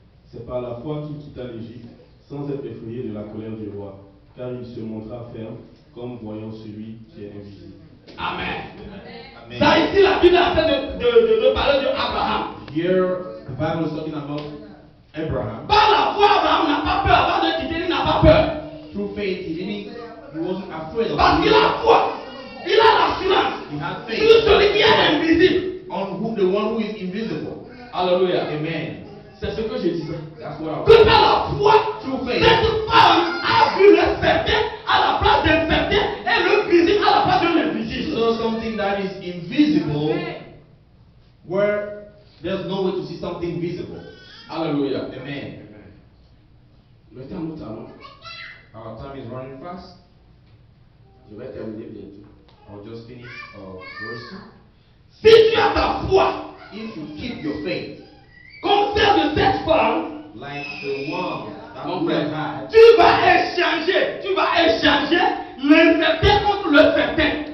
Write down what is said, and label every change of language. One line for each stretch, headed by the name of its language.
French: C'est par la foi qu'il quitta l'Égypte, sans être effrayé de la colère du roi, car il se montra ferme, comme voyant celui qui est invisible. Amen. Amen. Ça ici, la Bible est en train de parler d'Abraham.
English: Here the Bible is talking about Abraham.
French: Par la foi, Abraham n'a pas peur avant de quitter, il n'a pas peur.
English: Through faith he wasn't afraid of
French: Parce qu'il a foi. Il a l'assurance.
English: He had faith
French: Sur celui qui est invisible.
English: on who the one who is invisible.
French: Alléluia. Amen. C'est ce que je disais.
English: That's what I
French: Que par la foi,
English: Through faith.
French: cette femme a vu le certain à la place d'un certain et le visible à la place de l'invisible.
English: saw something that is invisible where there's no way to see something visible.
French: Alléluia. Amen. Le temps nous allons.
English: Our time is running fast.
French: Je vais terminer bientôt.
English: I'll just finish verse.
French: Si tu as ta foi,
English: If you keep your faith
French: comme celle de cette femme,
English: like the one that
French: mon
English: we
French: frère,
English: had,
French: tu vas échanger l'incertain contre le certain.